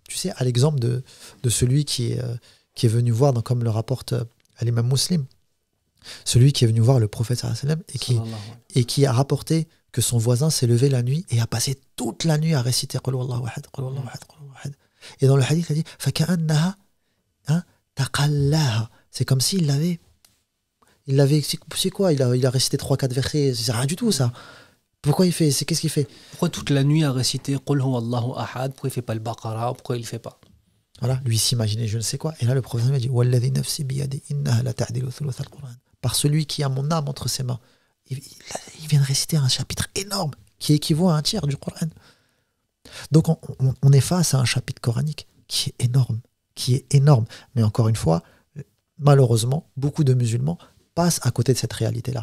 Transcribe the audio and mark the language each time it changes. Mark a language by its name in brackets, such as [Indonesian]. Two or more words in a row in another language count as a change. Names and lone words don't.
[French] sais, à l'exemple de celui qui est venu voir, comme le rapporte l'imam Muslim, celui qui est venu voir le prophète [Arabic] صلى الله عليه وسلم [French] et qui a rapporté que son voisin s'est levé la nuit et a passé toute la nuit à réciter [Arabic] قل هو الله أحد, قل هو الله أحد, قل هو الله أحد. [French] Et dans le hadith, il a dit [Arabic] فَكَأَنَّهَا تَقَلَّاهَا. [French] C'est comme s'il l'avait. C'est quoi, il a récité 3-4 versets, c'est rien du tout ça. Pourquoi il fait, qu'est-ce qu'il fait? Pourquoi toute la nuit à réciter [Arabic] قل هو الله أحد? [French] Pourquoi il fait pas le Baqara? Pourquoi il le fait pas? Voilà, lui s'imaginait je ne sais quoi. Et là le prophète m'a dit [Arabic] والذي نفسي بيده إنها لتعدل ثلث القرآن. [French] Par celui qui a mon âme entre ses mains. Il vient de réciter un chapitre énorme qui équivaut à un tiers du Coran. Donc on est face à un chapitre coranique qui est énorme. Mais encore une fois, malheureusement, beaucoup de musulmans passent à côté de cette réalité-là.